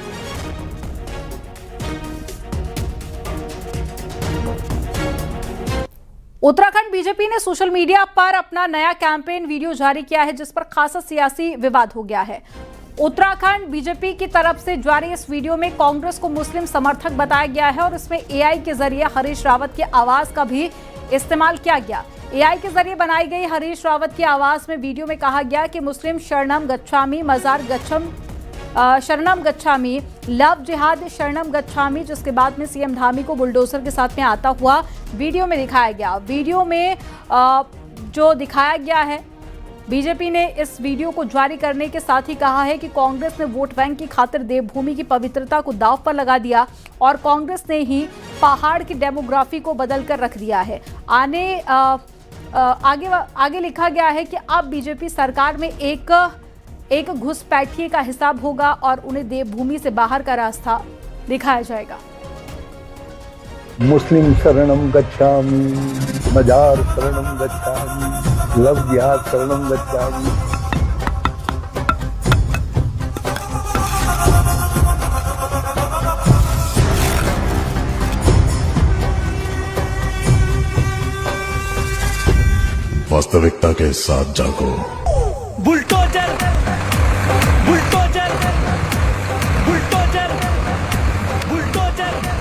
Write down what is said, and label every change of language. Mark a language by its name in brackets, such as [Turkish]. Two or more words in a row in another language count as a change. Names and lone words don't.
[Hindi] उत्तराखंड बीजेपी ने सोशल मीडिया पर अपना नया कैंपेन वीडियो जारी किया है, जिस पर खासा सियासी विवाद हो गया है। उत्तराखंड बीजेपी की तरफ से जारी इस वीडियो में कांग्रेस को मुस्लिम समर्थक बताया गया है और इसमें एआई के जरिए हरीश रावत की आवाज का भी इस्तेमाल किया गया। एआई के जरिए बनाई गई हरीश रावत की आवाज में वीडियो में कहा गया कि [Pali] मुस्लिम शरणम गच्छामी, मजार गच्छम शरणम गच्छामी, लव जिहाद शरणम गच्छामी, जिसके बाद में सीएम धामी को बुलडोजर के साथ में आता हुआ वीडियो में दिखाया गया। वीडियो में जो दिखाया गया है, बीजेपी ने इस वीडियो को जारी करने के साथ ही कहा है कि कांग्रेस ने वोट बैंक की खातिर देवभूमि की पवित्रता को दांव पर लगा दिया और कांग्रेस ने ही पहाड़ की डेमोग्राफी को बदलकर रख दिया है। आगे लिखा गया है कि अब बीजेपी सरकार में एक घुसपैठिए का हिसाब होगा और उन्हें देवभूमि से बाहर का रास्ता दिखाया जाएगा। मुस्लिम शरणम गच्छामि, मजार शरणम गच्छामि, लव जिहाद शरणम गच्छामि। [Hindi] वास्तविकता के साथ जागो। बुलडोजर बुलडोजर बुलडोजर बुलडोजर।